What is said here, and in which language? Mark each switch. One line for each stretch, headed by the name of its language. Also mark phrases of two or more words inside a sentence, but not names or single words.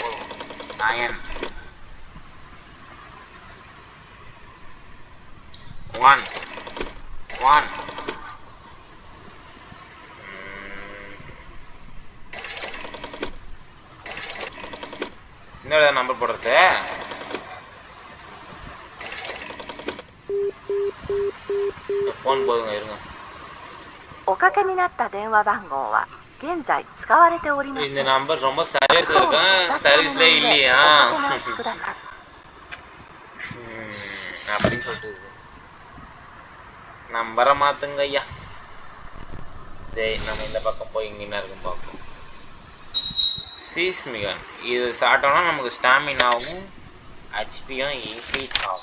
Tamil: 911 இந்த நம்பர் போடுறது. ஃபோன் போதுங்க, இருங்க.
Japanese: おかけになった電話番号は現在使われておりません。
Tamil: இந்த நம்பர் ரொம்ப சர்வீஸ்ல இருக்கேன், சர்வீஸ்ல இல்லையா அப்படின்னு சொல்லிட்டு நம்பரை மாத்துங்க ஐயா. சரி, நம்ம இந்த பக்கம் போய் இங்கே என்ன இருக்குன்னு பார்ப்போம். சீஸ்மிகன் இது சாப்பிட்டோம்னா நமக்கு ஸ்டாமினாவும் ஹெச்பியும் இன்க்ரீஸ் ஆகும்.